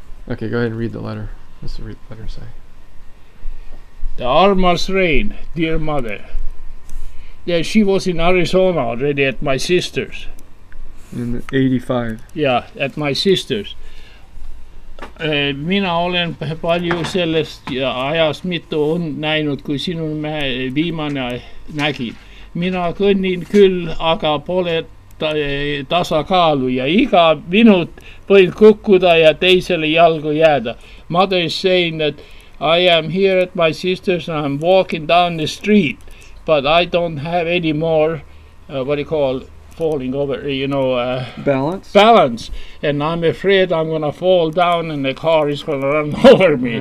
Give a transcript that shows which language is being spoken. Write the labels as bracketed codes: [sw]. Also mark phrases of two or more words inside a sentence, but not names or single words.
[en] Okay, go ahead and read the letter. What's the letter say? The Armas Rain, dear mother. Yeah, she was in Arizona already at my sister's. In 85. Yeah, at my sister's. [et] Mina olen palju sellest ajast mitu näinud, kui sinun viimane nägid. Mina kõnnin küll, aga pole tasakaalu ja iga minut võin kukkuda ja teisele jalgu jääda. [en] Mother is saying that I am here at my sister's and I'm walking down the street, but I don't have any more, falling over, balance. And I'm afraid I'm going to fall down and the car is going to run over me.